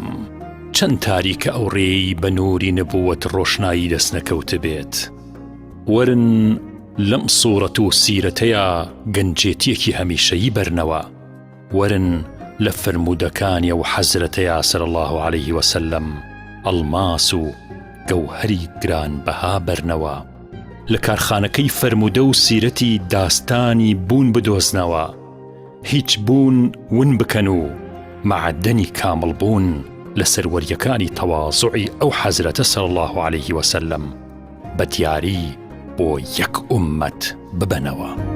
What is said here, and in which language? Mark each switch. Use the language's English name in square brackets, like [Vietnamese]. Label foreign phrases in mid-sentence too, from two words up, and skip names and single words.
[Central Kurdish] چەند تاریکە ئەو ڕێی بە نووری نبووەت ڕۆشنایی دەستنەکەوت بێت وەرن لەم سوورەت و سیرەتەیە گەنجێتیەکی هەمیشەیی بەرنەوە وەرن لە فرموودەکانی و حەزرەتەیە [Arabic] صلى الله عليه وسلم [Central Kurdish] ئەڵماس و گەوهەری گران بەها بەرنەوە لە کارخانەکەی فرموودە و سیرەتی داستانی بوون بدۆزنەوە هیچ بوون ون بکەن و معدنی کامل بوون لە سەروەریەکانی تەواضعی ئەو حەزرەتە [Arabic] صلی الله عليه وسلم [Central Kurdish] بە دیاری بۆ یەک ئومەت ببەنەوە.